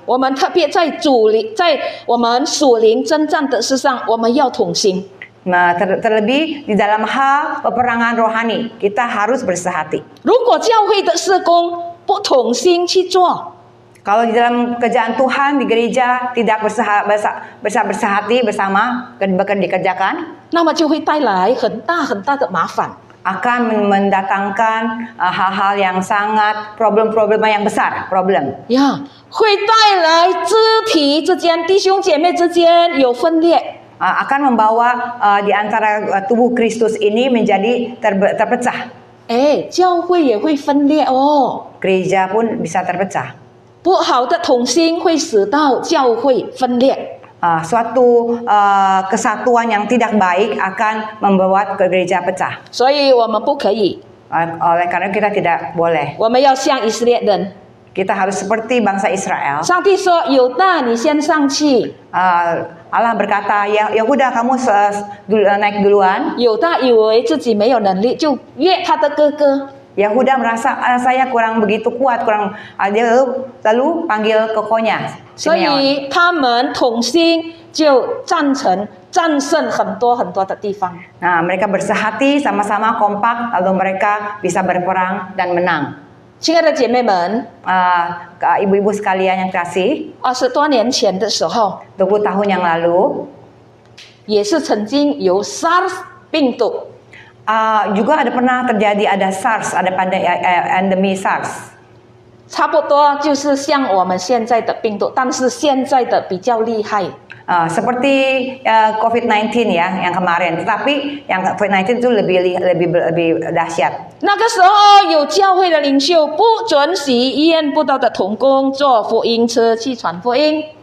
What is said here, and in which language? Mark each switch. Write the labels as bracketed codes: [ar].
[zh] 我们特别在我们属灵征战的事上，我们要同心。 [id] Nah, terlebih di dalam hal peperangan rohani kita harus bersehati. [zh] 如果教会的事工不同心去做， [id] Kalau di dalam kerjaan Tuhan di gereja tidak bersehati bersama dikerjakan, [zh] 那么就会带来很大的麻烦。 [id] akan mendatangkan hal-hal yang sangat problem yang besar, problem. [zh] 呀，会带来肢体之间、弟兄姐妹之间有分裂。 [id] akan membawa di antara tubuh Kristus ini menjadi terpecah. [zh] 哎，教会也会分裂哦。 [id] Gereja pun bisa terpecah. [zh] 不好的同心会使到教会分裂。 [id] Suatu kesatuan yang tidak baik akan membuat gereja pecah. [zh] 所以我们不可以， [id] Oleh karena kita tidak boleh. [zh] 我们要像以色列人。 [id] Kita harus seperti bangsa Israel. [zh] 上帝说：“犹大，你先上去。” [id] Allah berkata, Yehuda kamu naik duluan. [zh] 犹大以为自己没有能力，就约他的哥哥。 [id] Yehuda merasa saya kurang begitu kuat, dia lalu panggil kokonya. [zh] 所以他们同心就战胜很多的地方。 [id] Nah, mereka bersehati sama-sama kompak, lalu mereka bisa berperang dan menang. [zh] 亲爱的姐妹们， [id] ibu-ibu sekalian yang kasih, [zh] 20多年前的时候， [id] 20 tahun yang lalu, [zh] 也是曾经有 SARS 病毒。 [id] juga pernah terjadi ada SARS, ada endemi SARS. [zh] 差不多就是像我们现在的病毒，但是现在的比较厉害。 [id] Seperti COVID-19 ya yang kemarin, tetapi yang COVID-19 itu lebih dahsyat. [zh] 那个时候有教会的领袖不准许医院布道的同工坐福音车去传福音。